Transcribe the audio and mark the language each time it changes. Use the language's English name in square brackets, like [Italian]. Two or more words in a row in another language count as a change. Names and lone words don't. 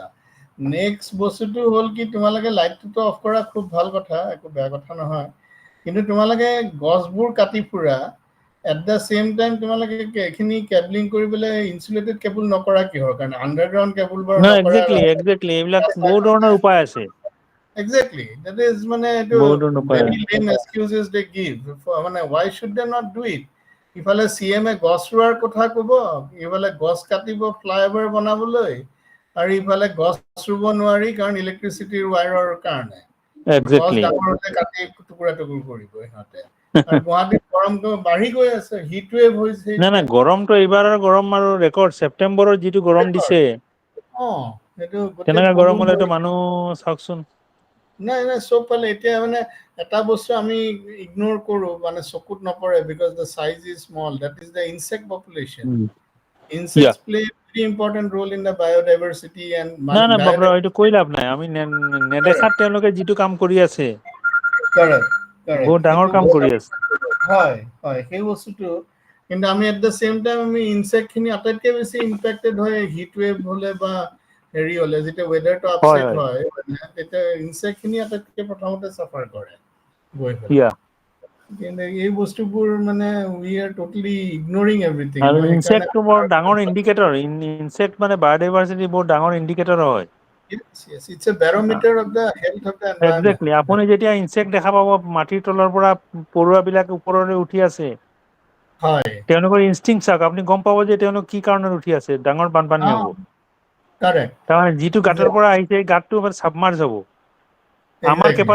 [Assamese] নেক্সট বস্তুটো হ'ল কি, তোমালোকে লাইটটোতো অফ কৰা খুব ভাল কথা, একো বেয়া কথা নহয়, কিন্তু তোমালোকে গছবোৰ কাটি ফুৰা, [English] at the same time [Assamese] তোমালোকে এইখিনি কেবলিং কৰি পেলাই [English] insulated cable [Assamese] নকৰা কিহৰ কাৰণে? [English] underground cable [Assamese] বাৰু নকৰা। একজেক্টলি এইবিলাক বহুত ধৰণৰ উপায় আছে। [English] Exactly. That is [Assamese] মানে এইটো বহুত ধৰণৰ উপায় [English] very [Assamese] আছে। [English] lame excuses they give. [Assamese] মানে [English] why should they not do it? [Assamese] ইফালে CM গছ ৰোৱাৰ কথা ক'ব, ইফালে গছ কাটিব [English] ফ্লাইঅভাৰ [Assamese] বনাবলৈ, আৰু ইফালে গছ ৰুব নোৱাৰি কাৰণ ইলেক্ট্ৰিচিটিৰ ৱায়াৰৰ কাৰণে। গছ একজেক্টলি ডাঙৰ হলে কাটি টুকুৰা টুকুৰ কৰিব সিহঁতে। আৰু গুৱাহাটীত গৰমটো বাঢ়ি গৈ আছে, [English] heat wave [Assamese] হৈছে নাই এতিয়া। গৰমটো এইবাৰৰ গৰম আৰু ৰেকৰ্ড ছেপ্টেম্বৰৰ যিটো গৰম দিছে, সেইটো গোটেই তেনেকুৱা গৰম পলুন হ'লেতো হৈ মানুহ চাওকচোন। নাই চব পালে এতিয়া মানে এটা বস্তু আমি ইগনোৰ কৰো, মানে চকুত নপৰে, [English] because the size is small, that is the insect population. [Assamese] ইয়া [English] Insects play a very important role in the biodiversity and [Assamese] নাই বাপৰা, এইটো [English] biodiversity. [Assamese] কৈ লাভ নাই। আমি নেদেখাত তেওঁলোকে যিটো কাম কৰি আছে, [English] Correct. [Assamese] বহুত ডাঙৰ সেইটো কাম কৰি আছে। হয় সেই বস্তুটো। কিন্তু আমি [English] at the same time [Assamese] আমি ইনচেক্ট খিনি আটাইতকৈ বেছি ইম্পেক্টেড হয় [English] heat wave [Assamese] হ'লে বা হেৰি হ'লে, যেতিয়া ৱেডাৰটো আপছেট হয়, তেতিয়া ইনচেক্ট খিনি আটাইতকৈ প্ৰথমতে চাফাৰ কৰে গৈ পেলাই। ইয়া কিন্তু এই বস্তুবোৰ মানে [English] we are totally ignoring everything. [Assamese] আৰু মই সেইকাৰণে ইনচেক্টটো বৰ ডাঙৰ ইণ্ডিকেটৰ। ইনচেক্ট মানে বায়'ডাইভাৰ্চিটি বহুত ডাঙৰ ইণ্ডিকেটৰ হয়। [English] yes, it's a barometer of the health of the environment. [Assamese] একজেক্টলি। আপুনি যেতিয়া ইনচেক্ট দেখা পাব, মাটিৰ তলৰ পৰা পৰুৱাবিলাক ওপৰলৈ উঠি আছে, হয়। তেওঁলোকৰ ইনষ্টিংক্ট চাওক, আপুনি গম পাব যে তেওঁলোক কি কাৰণত উঠি আছে। ডাঙৰ বানপানী হ'ব, কাৰেক্ট। তাৰমানে যিটো গাঁতৰ পৰা আহিছে এই গাঁতটো চাবমাৰ্জ হ'ব। আমাৰ Exactly.